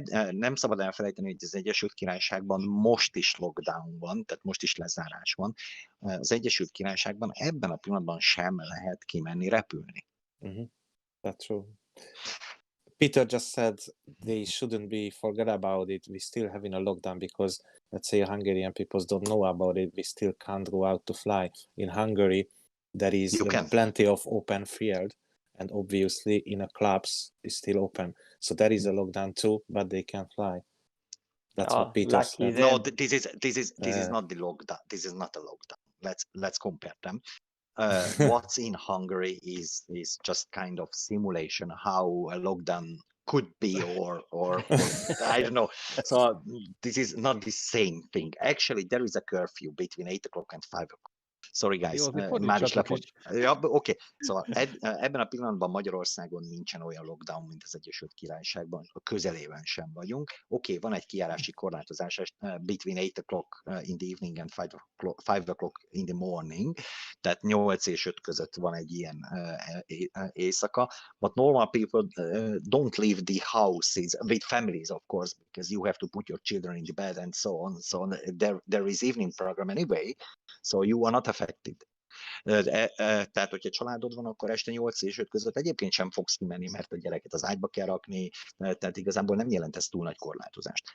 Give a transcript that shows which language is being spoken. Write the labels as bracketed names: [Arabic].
[Hungarian] Nem szabad elfelejteni, hogy az Egyesült Királyságban most is lockdown van, tehát most is lezárás van. Az Egyesült Királyságban ebben a pillanatban sem lehet kimenni repülni. [English] Mm-hmm. That's true. Peter just said they shouldn't be forget about it. We still having a lockdown because, let's say, Hungarian people don't know about it. We still can't go out to fly. In Hungary, there is plenty of open field, and obviously in a clubs is still open. So there is a lockdown too, but they can fly. That's what Peter said. No, this is not the lockdown. This is not a lockdown. Let's compare them. What's in Hungary is just kind of simulation how a lockdown could be, or I don't know. So this is not the same thing. Actually, there is a curfew between 8 o'clock and 5 o'clock. Sorry guys, [Hungarian] Jó, azért már is fordítsatok is. Ja, oké. Szóval ebben a pillanatban Magyarországon nincsen olyan lockdown, mint az Egyesült Királyságban, a közelében sem vagyunk. Oké, van egy kijárási korlátozás [English] between 8 o'clock in the evening and 5 o'clock in the morning, [Hungarian] tehát 8 és 5 között van egy ilyen éjszaka, [English] but normal people don't leave the houses with families, of course, because you have to put your children in the bed and so on. So there is evening program anyway, so you are not affected. [Hungarian] Tehát, hogyha családod van, akkor este 8 és 5 között egyébként sem fogsz kimenni, mert a gyereket az ágyba kell rakni, tehát igazából nem jelent ez túl nagy korlátozást.